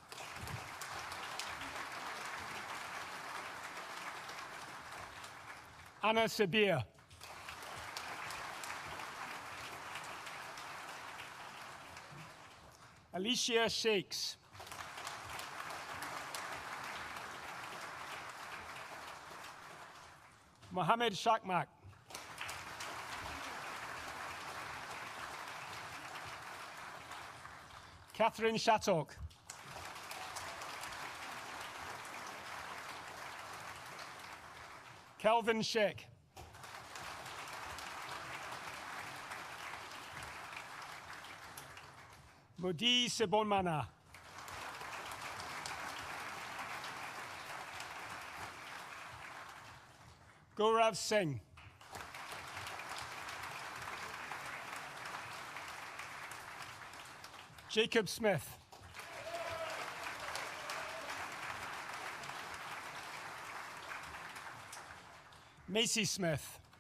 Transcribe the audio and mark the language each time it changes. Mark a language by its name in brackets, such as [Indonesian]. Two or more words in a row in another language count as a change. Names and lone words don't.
[English] Anna Sabir. Alicia Shakes. Mohammed Shakmak. Catherine Shattock. Calvin Sheck. Modi Sebonmana. Gaurav Singh. Jacob Smith. Macy Smith.